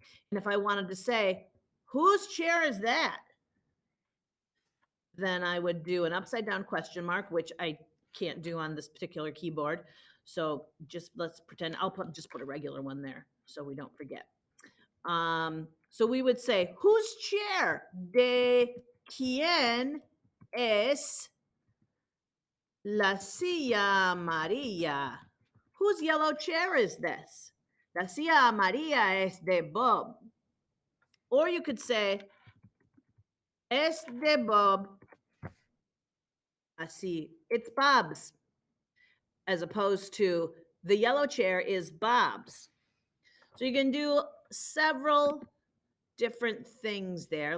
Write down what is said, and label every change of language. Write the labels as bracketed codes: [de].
[en] And if I wanted to say, whose chair is that? Then I would do an upside down question mark, which I can't do on this particular keyboard. So just let's pretend just put a regular one there so we don't forget. So we would say, whose chair? [es] De quién es la silla amarilla? [en] Whose yellow chair is this? [es] La silla amarilla es de Bob. [en] Or you could say, [es] es de Bob. [en] Así, it's Bob's, as opposed to the yellow chair is Bob's. So you can do several different things there.